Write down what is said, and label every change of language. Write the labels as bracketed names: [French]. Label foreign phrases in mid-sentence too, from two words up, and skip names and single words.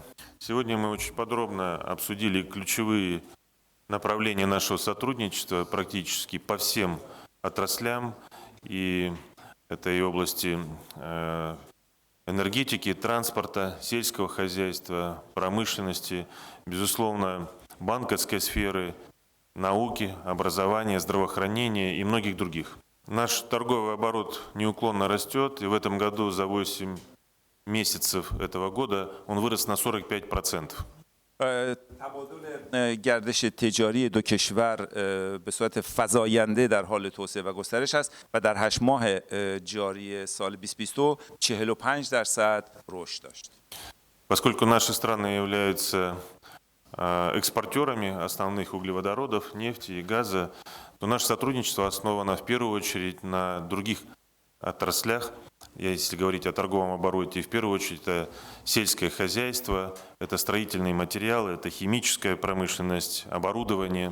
[Russian] Сегодня мы очень подробно обсудили ключевые направления нашего сотрудничества практически по всем отраслям, и это и области энергетики, транспорта, сельского хозяйства, промышленности, безусловно, банковской сферы, науки, образования, здравоохранения и многих других. Наш торговый оборот неуклонно растет, и в этом году за 8 месяцев этого года он вырос на 45%. [Persian] تبادل گردش تجاری دو کشور به صورت فزاینده در حال توسعه و گسترش است و در 8 ماه جاری سال 2022 45% رشد داشت. [Russian] Поскольку наши страны являются экспортерами основных углеводородов, нефти и газа, то наше сотрудничество основано в первую очередь на других отраслях. Если говорить о торговом обороте, в первую очередь это сельское хозяйство, это строительные материалы, это химическая промышленность, оборудование.